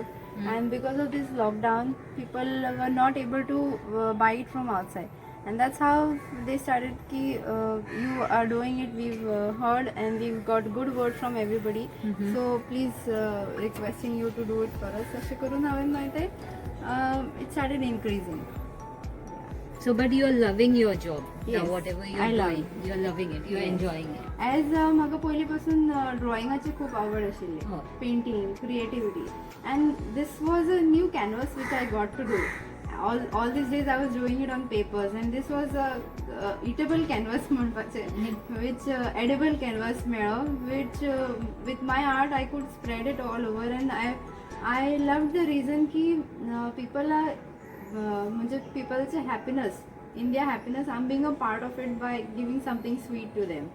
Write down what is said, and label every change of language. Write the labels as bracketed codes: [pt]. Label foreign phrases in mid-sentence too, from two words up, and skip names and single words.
[en] And because of this lockdown, people were not able to buy it from outside, and that's how they started ki you are doing it, we've heard, and we've got good word from everybody. So please requesting you to do it for us. [kok] अशें करून हांवें मागीर तें [en] it started increasing. So but you are loving your job. Yes, Whatever you I are love doing, you are loving it, you are Yes. enjoying it. [kok] As म्हाका पयलीं पासून ड्रॉइंगाची खूब आवड आशिल्ली, [en] Oh. painting, creativity, and this was a new canvas which I got to do. All these days I was doing it on papers, and this was a eatable canvas म्हणपाचें, which edible canvas मेळ्ळो, which with my art I could spread it all over, and I loved the reason की people are म्हणजे people's happiness, in their happiness, I'm being a part of it by giving something sweet to them.